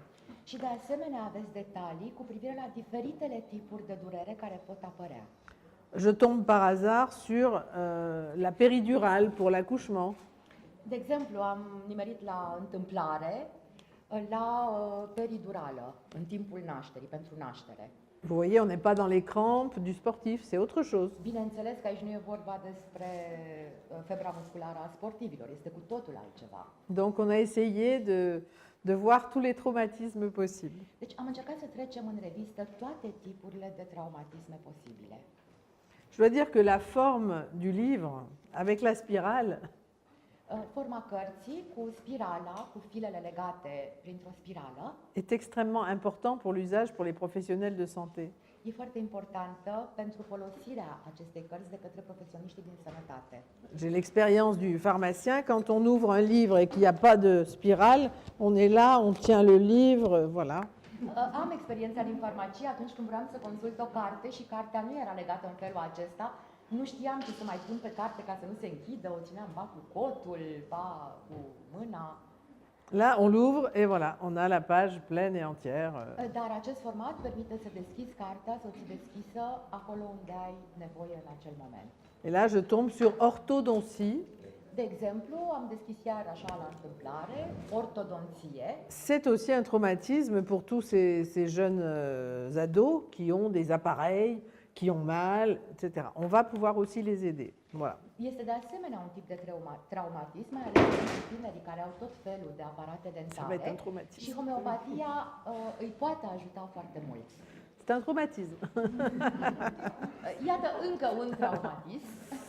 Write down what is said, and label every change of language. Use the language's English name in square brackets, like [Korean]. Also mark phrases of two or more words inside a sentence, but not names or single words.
[Romanian] Și de asemenea aveți detalii cu privire la diferitele tipuri de durere care pot apărea. [French] Je tombe par hasard sur la péridurale pour l'accouchement. [Romanian] De exemplu, am nimerit la întâmplare la peridurală în timpul nașterii, pentru naștere. [French] Vous voyez, on n'est pas dans les crampes du sportif, c'est autre chose. [Romanian] Bineînțeles că aici nu e vorba despre febra musculară a sportivilor, este cu totul altceva. [French] Donc on a essayé de voir tous les traumatismes possibles. [Romanian] Deci am încercat să trecem în revistă toate tipurile de traumatisme posibile. [French] Je dois dire que la forme du livre, avec la spirale, [Romanian] Forma cărții cu spirala, cu filele legate printr-o spirală, [French] est extrêmement important pour l'usage pour les professionnels de santé. [Romanian] e foarte importantă pentru folosirea acestei cărți de către profesioniștii din sănătate. [French] J'ai l'expérience du pharmacien, quand on ouvre un livre et qu'il n'y a pas de spirale, on est là, on tient le livre, voilà. [Romanian] Am experiența din farmacie atunci când vreau să consult o carte și cartea nu era legată în felul acesta. Nu știam ce să mai pun pe carte ca să nu se închidă, o țineam ba cu cotul, ba cu mâna. [French] Là, on l'ouvre et voilà, on a la page pleine et entière. [Romanian] Dar acest format permite să deschizi cartea, să o ții deschisă acolo unde ai nevoie în acel moment. [French] Et là, je tombe sur orthodontie. [Romanian] De exemplu, am deschis iar așa la întâmplare, ortodonție. [French] C'est aussi un traumatisme pour tous ces jeunes ados qui ont des appareils, qui ont mal, etc. On va pouvoir aussi les aider. Voilà. [Romanian] Este de asemenea un tip de traumatism, mai ales pentru tinerii care au tot felul de aparate [French] Ça va être [Romanian] dentare. [French] un traumatisme. [Romanian] Și homeopatia îi poate ajuta foarte mult. [French] C'est un traumatisme. [Romanian] Iată încă un traumatism.